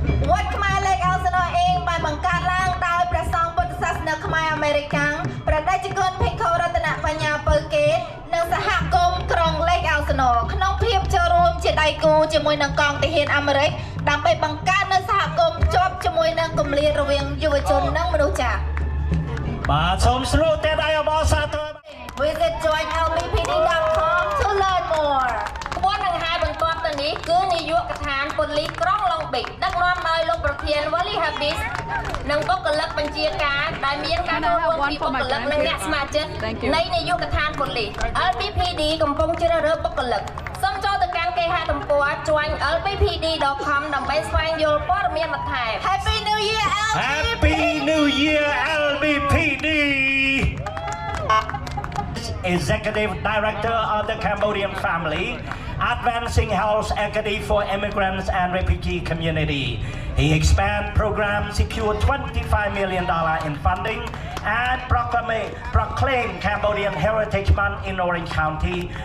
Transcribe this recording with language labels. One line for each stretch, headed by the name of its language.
Khmer: វត្តខ្មែរ Lake Elsinore អេងបានបង្កើតឡើងដោយព្រះសង្ឃពុទ្ធសាសនាខ្មែរអាមេរិកាំងព្រះតេជគុណភិក្ខុរតនបញ្ញាពៅកេតនិងសហគមន៍ក្រុង Lake Elsinore ក្នុងភាពចូលរួមជាដៃគូជាមួយនឹងកងទាហានអាមេរិកដើម្បីបង្កើតនូវសហគមន៍ភ្ជាប់ជាមួយនឹងគម្លាតរវាងយុវជននិងមនុស្សចាស់ បាទសូមស្រួលតែដៃអបអរសាទរ
English: Visit joinlbpd.com to learn more
Khmer: ក្បួនដង្ហែបន្ទាប់ទៅនេះគឺនាយកដ្ឋានប៉ូលីសក្រុង Long Beach ដឹកនាំដោយលោកប្រធាន Wally Habis និងបុគ្គលិកបញ្ជាការដែលមានការចូលរួមពីបុគ្គលិកនិងអ្នកស្ម័គ្រចិត្តនៃនាយកដ្ឋានប៉ូលីស LBPD កំពុងជ្រើសរើសបុគ្គលិកសូមចូលទៅកាន់គេហទំព័រ joinlbpd.com ដើម្បីស្វែងយល់ព័ត៌មានបន្ថែម
English: Happy New Year Happy New Year LBPD Executive Director of the Cambodian Family, advancing health equity for immigrants and refugee community. He expanded programs, secured $25 million in funding, and proclaimed Cambodian Heritage Month in Orange County.